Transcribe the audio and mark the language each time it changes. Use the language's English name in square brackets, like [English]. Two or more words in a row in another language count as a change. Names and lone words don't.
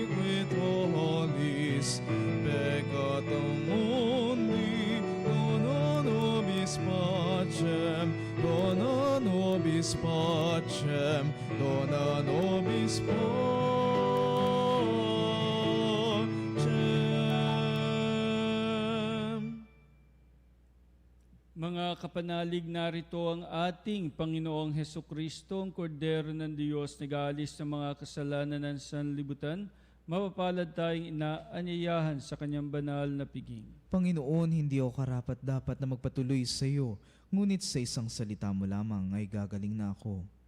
[Latin] qui tollis peccatum mundi, dona nobis pacem, dona nobis pacem, dona nobis pacem. [Filipino] Mga kapanalig, narito ang ating Panginoong Hesu Kristo, ang Kordero ng Diyos, nag-aalis ng mga kasalanan ng sanlibutan. Mapapalad tayong inaanyayahan sa kanyang banal na piging. Panginoon, hindi ako karapat-dapat na magpatuloy sa iyo, ngunit sa isang salita mo lamang ay gagaling na ako.